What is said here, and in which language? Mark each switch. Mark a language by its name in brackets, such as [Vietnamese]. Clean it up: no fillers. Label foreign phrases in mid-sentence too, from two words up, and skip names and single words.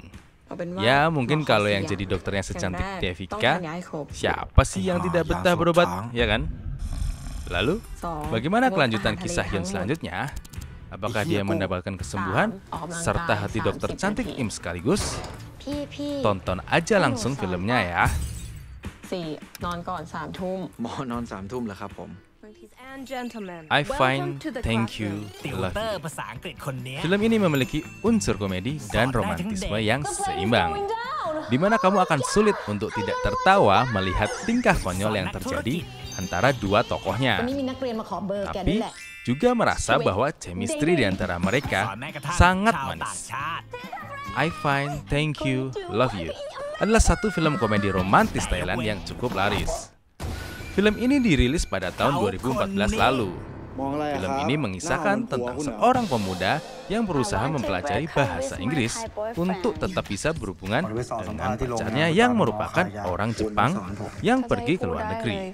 [Indonesian] Ya mungkin kalau yang jadi dokternya secantik Devika, siapa sih yang tidak betah berobat, ya kan? Lalu, bagaimana kelanjutan kisah Yun selanjutnya? Apakah dia mendapatkan kesembuhan serta hati dokter cantik Im sekaligus? Tonton aja langsung filmnya ya. [Thai] 4 นอนก่อน 3 ทุ่ม หมอนอน3 ทุ่มแล้วครับผม I find Thank You, Love You. ภาษาอังกฤษคนนี้ [Indonesian] Film ini memiliki unsur komedi dan romantisme yang seimbang, di mana kamu akan sulit untuk tidak tertawa melihat tingkah konyol yang terjadi antara dua tokohnya. [Thai] วันนี้มีนักเรียนมาขอเบอร์แก [Indonesian] Tapi [Thai] นี่แหละ [Indonesian] juga merasa bahwa chemistry di antara mereka sangat manis. I Find Thank You, Love You adalah satu film komedi romantis Thailand yang cukup laris. Film ini dirilis pada tahun 2014 lalu. Film ini mengisahkan tentang seorang pemuda yang berusaha mempelajari bahasa Inggris untuk tetap bisa berhubungan dengan pacarnya yang merupakan orang Jepang yang pergi ke luar negeri.